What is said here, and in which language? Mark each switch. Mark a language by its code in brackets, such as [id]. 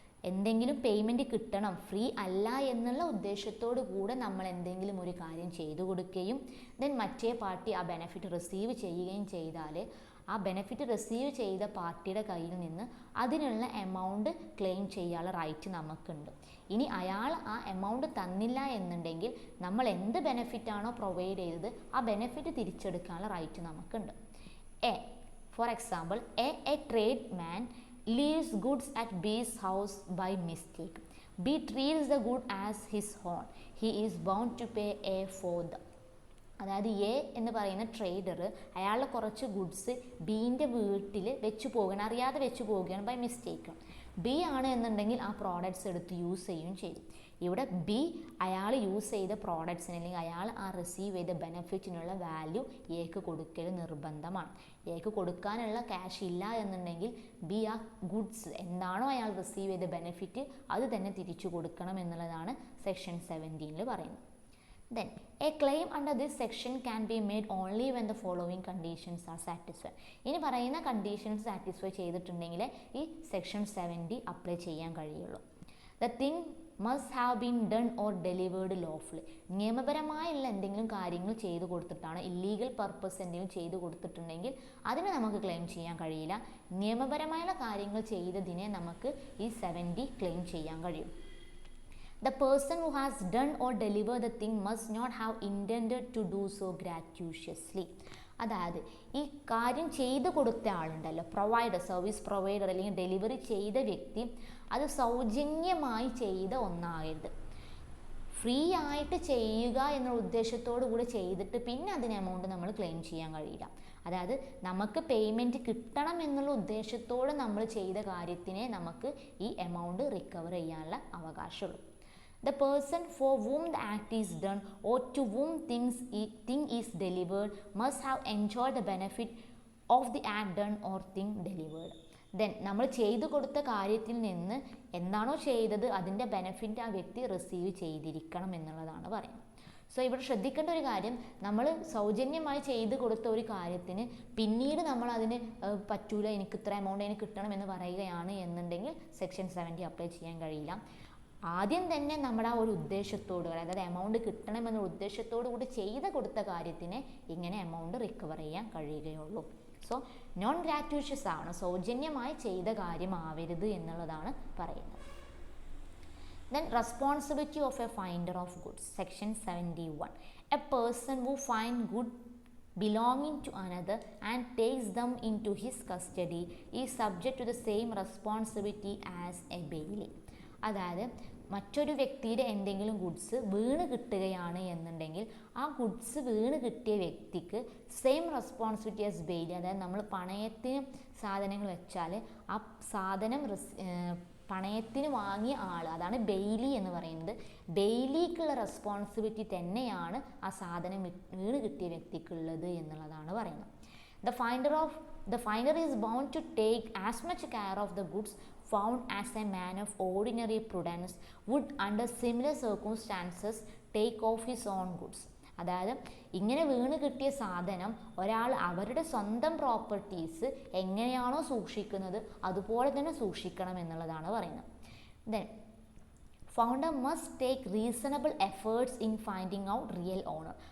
[ml] എന്തെങ്കിലും പേയ്മെൻറ്റ് കിട്ടണം, ഫ്രീ അല്ല എന്നുള്ള ഉദ്ദേശത്തോടു കൂടെ നമ്മൾ എന്തെങ്കിലും ഒരു കാര്യം ചെയ്തു കൊടുക്കുകയും ദെൻ മറ്റേ പാർട്ടി ആ ബെനിഫിറ്റ് റിസീവ് ചെയ്യുകയും ചെയ്താൽ ആ ബെനിഫിറ്റ് റിസീവ് ചെയ്ത പാർട്ടിയുടെ കയ്യിൽ നിന്ന് അതിനുള്ള എമൗണ്ട് ക്ലെയിം ചെയ്യാനുള്ള റൈറ്റ് നമുക്കുണ്ട്. ഇനി അയാൾ ആ എമൗണ്ട് തന്നില്ല എന്നുണ്ടെങ്കിൽ നമ്മൾ എന്ത് ബെനിഫിറ്റാണോ പ്രൊവൈഡ് ചെയ്തത് ആ ബെനിഫിറ്റ് തിരിച്ചെടുക്കാനുള്ള റൈറ്റ് നമുക്കുണ്ട്. [en] For example, a trade man leaves goods at B's house by mistake. B treats the good as his own. He is bound to pay A for the. [ml] അതായത് A എന്ന് പറയുന്ന trader അയാളുടെ കുറച്ച് goods ബീൻ്റെ വീട്ടിൽ വെച്ച് പോവുകയാണ്, അറിയാതെ വെച്ച് പോവുകയാണ് [en] By mistake. [ml] ബി ആണ് എന്നുണ്ടെങ്കിൽ ആ പ്രോഡക്റ്റ്സ് എടുത്ത് യൂസ് ചെയ്യുകയും ചെയ്യും. ഇവിടെ ബി അയാൾ യൂസ് ചെയ്ത പ്രോഡക്ട്സിന് അല്ലെങ്കിൽ അയാൾ ആ റിസീവ് ചെയ്ത ബെനിഫിറ്റിനുള്ള വാല്യൂ എക്ക് കൊടുക്കൽ നിർബന്ധമാണ്. എക്ക് കൊടുക്കാനുള്ള ക്യാഷ് ഇല്ല എന്നുണ്ടെങ്കിൽ ബി ആ ഗുഡ്സ് എന്താണോ അയാൾ റിസീവ് ചെയ്ത ബെനിഫിറ്റ് അത് തന്നെ തിരിച്ചു കൊടുക്കണം എന്നുള്ളതാണ് സെക്ഷൻ 17 പറയുന്നത്. [en] Then, a claim under this section can be made only when the following conditions are satisfied. [ml] ഇനി പറയുന്ന കണ്ടീഷൻസ് സാറ്റിസ്ഫൈ ചെയ്തിട്ടുണ്ടെങ്കിൽ ഈ സെക്ഷൻ 70 അപ്ലൈ ചെയ്യാൻ കഴിയുള്ളൂ. [en] The thing must have been done or delivered lawfully. [ml] നിയമപരമായുള്ള എന്തെങ്കിലും കാര്യങ്ങൾ ചെയ്തു കൊടുത്തിട്ടാണ്, ഇല്ലീഗൽ പർപ്പസ് എന്തെങ്കിലും ചെയ്തു കൊടുത്തിട്ടുണ്ടെങ്കിൽ അതിന് നമുക്ക് ക്ലെയിം ചെയ്യാൻ കഴിയില്ല. നിയമപരമായുള്ള കാര്യങ്ങൾ ചെയ്തതിനെ നമുക്ക് ഈ 70 ക്ലെയിം ചെയ്യാൻ കഴിയും. [en] The person who has done or delivered the thing must not have intended to do so gratuitously. [ml] അതായത് ഈ കാര്യം ചെയ്തു കൊടുത്ത ആളുണ്ടല്ലോ, പ്രൊവൈഡർ, സർവീസ് പ്രൊവൈഡർ അല്ലെങ്കിൽ ഡെലിവറി ചെയ്ത വ്യക്തി അത് സൗജന്യമായി ചെയ്ത ഒന്നാകരുത്. ഫ്രീ ആയിട്ട് ചെയ്യുക എന്ന ഉദ്ദേശത്തോടു കൂടി ചെയ്തിട്ട് പിന്നെ അതിന് എമൗണ്ട് നമ്മൾ ക്ലെയിം ചെയ്യാൻ കഴിയില്ല. അതായത് നമുക്ക് പേയ്മെൻറ്റ് കിട്ടണം എന്നുള്ള ഉദ്ദേശത്തോടെ നമ്മൾ ചെയ്ത കാര്യത്തിനെ നമുക്ക് ഈ എമൗണ്ട് റിക്കവർ ചെയ്യാനുള്ള അവകാശമുള്ളൂ. [en] The person for whom the act is done or to whom thing is delivered must have enjoyed the benefit of the act done or thing delivered. [ml] Then നമ്മൾ ചെയ്തു കൊടുത്ത കാര്യത്തിൽ നിന്ന് എന്താണോ ചെയ്തത് അതിൻ്റെ ബെനിഫിറ്റ് ആ വ്യക്തി റിസീവ് ചെയ്തിരിക്കണം എന്നുള്ളതാണ് പറയുന്നത്. സോ ഇവിടെ ശ്രദ്ധിക്കേണ്ട ഒരു കാര്യം, നമ്മൾ സൗജന്യമായി ചെയ്തു കൊടുത്ത ഒരു കാര്യത്തിന് പിന്നീട് നമ്മൾ അതിന് പറ്റൂല, എനിക്ക് ഇത്ര എമൗണ്ട് എനിക്ക് കിട്ടണം എന്ന് പറയുകയാണ് എന്നുണ്ടെങ്കിൽ സെക്ഷൻ 70 അപ്ലൈ ചെയ്യാൻ കഴിയില്ല. ആദ്യം തന്നെ നമ്മുടെ ആ ഒരു ഉദ്ദേശത്തോട്, അതായത് എമൗണ്ട് കിട്ടണമെന്ന ഉദ്ദേശത്തോടു കൂടി ചെയ്ത് കൊടുത്ത കാര്യത്തിന് ഇങ്ങനെ എമൗണ്ട് റിക്കവർ ചെയ്യാൻ കഴിയുകയുള്ളൂ. സോ നോൺ ഗ്രാറ്റുവിഷ്യസ് ആണ്, സൗജന്യമായി ചെയ്ത കാര്യമാവരുത് എന്നുള്ളതാണ് പറയുന്നത്. [en] Then responsibility of a finder of goods, section 71. A person who finds goods belonging to another and takes them into his custody is subject to the same responsibility as a bailey. [ml] അതായത് മറ്റൊരു വ്യക്തിയുടെ എന്തെങ്കിലും goods വീണ് കിട്ടുകയാണ് എന്നുണ്ടെങ്കിൽ ആ goods വീണ് കിട്ടിയ വ്യക്തിക്ക് [en] Same responsibility as bailee. [ml] അതായത് നമ്മൾ പണയത്തിന് സാധനങ്ങൾ വെച്ചാൽ ആ സാധനം പണയത്തിന് വാങ്ങിയ ആൾ, അതാണ് ബെയിലി എന്ന് പറയുന്നത്. ബെയിലിക്കുള്ള റെസ്പോൺസിബിലിറ്റി തന്നെയാണ് ആ സാധനം വീണ് കിട്ടിയ വ്യക്തിക്കുള്ളത് എന്നുള്ളതാണ് പറയുന്നത്. [en] The finder is bound to take as much care of the goods found as a man of ordinary prudence would under similar circumstances take off his own goods. [ml] അതായത് ഇങ്ങനെ വീണ് കിട്ടിയ സാധനം ഒരാൾ അവരുടെ സ്വന്തം പ്രോപ്പർട്ടീസ് എങ്ങനെയാണോ സൂക്ഷിക്കുന്നത് അതുപോലെ തന്നെ സൂക്ഷിക്കണം എന്നുള്ളതാണ് പറയുന്നത്. [en] Then founder must take reasonable efforts in finding out real owner.